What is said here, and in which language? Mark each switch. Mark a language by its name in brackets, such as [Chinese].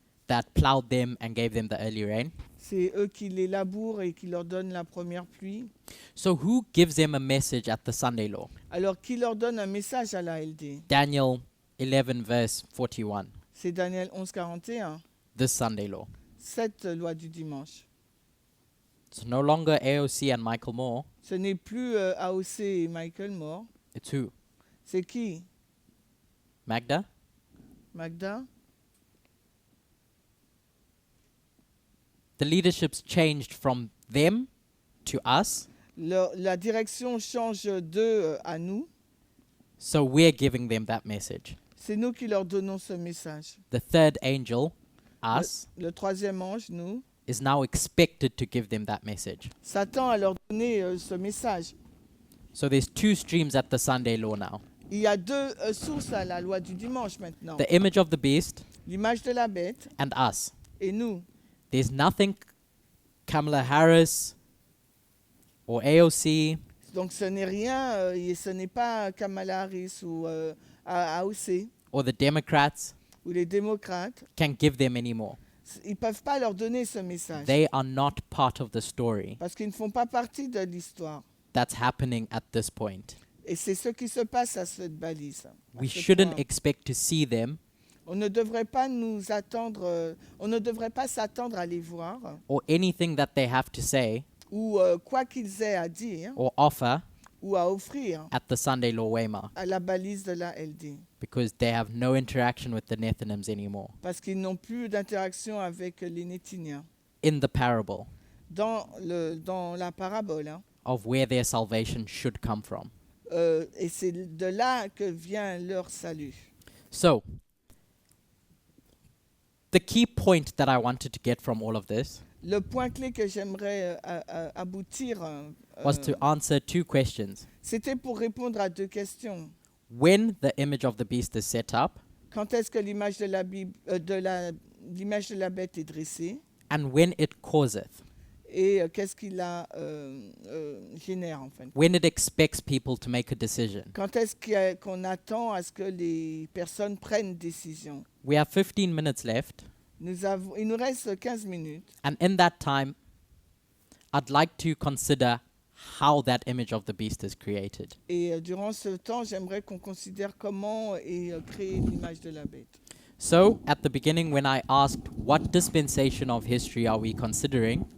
[English] that plowed them and gave them the early rain. [French] c'est eux qui les labourent et qui leur donnent la première pluie. [English] So who gives them a message at the Sunday law? [French] Alors, qui leur donne un message à la LD? [English] Daniel 11 verse 41, [French] C'est Daniel 11, 41. [English] this Sunday law. [French] Cette loi du dimanche. [English] It's no longer AOC and Michael Moore. [French] Ce n'est plus AOC et Michael Moore. [English] It's who? [French] C'est qui? [English] Magda? [French] Magda? [English] The leadership's changed from them to us, [French] La direction change d'eux à nous. [English] so we're giving them that message. [French] C'est nous qui leur donnons ce message. [English] The third angel, us, [French] Le troisième ange, nous, [English] is now expected to give them that message. [French] s'attend à leur donner ce message. [English] So there's two streams at the Sunday law now. [French] Il y a deux sources à la loi du dimanche maintenant. [English] The image of the beast [French] L'image de la bête [English] and us. [French] et nous. [English] There's nothing Kamala Harris or AOC [French] Donc ce n'est rien, et ce n'est pas Kamala Harris ou AOC [English] or the Democrats [French] ou les démocrates. [English] can give them anymore. [French] Ils ne peuvent pas leur donner ce message [English] They are not part of the story [French] parce qu'ils ne font pas partie de l'histoire. [English] that's happening at this point. [French] Et c'est ce qui se passe à cette balise. à [English] We [French] ce [English] shouldn't [French] point. [English] expect to see them [French] On ne devrait pas nous attendre, on ne devrait pas s'attendre à les voir [English] or anything that they have to say [French] ou quoi qu'ils aient à dire [English] or offer [French] ou à offrir [English] at the Sunday law waymark [French] à la balise de la LD [English] because they have no interaction with the Nethinims anymore. [French] parce qu'ils n'ont plus d'interaction avec les Nétiniens. [English] In the parable [French] Dans la parabole, hein, [English] of where their salvation should come from. [French] et c'est de là que vient leur salut. [English] So, the key point that I wanted to get from all of this [French] Le point clé que j'aimerais aboutir, [English] was to answer two questions. [French] c'était pour répondre à deux questions. [English] When the image of the beast is set up, [French] Quand est-ce que l'image de la Bible, l'image de la bête est dressée, [English] and when it causeth, [French] et qu'est-ce qu'il la génère en fait. [English] when it expects people to make a decision. [French] Quand est-ce qu'on attend à ce que les personnes prennent décision? [English] We have 15 minutes left, [French] Il nous reste 15 minutes. [English] and in that time, I'd like to consider how that image of the beast is created. [French] Et durant ce temps, j'aimerais qu'on considère comment est créée l'image de la bête. [English] So, at the beginning, when I asked what dispensation of history are we considering,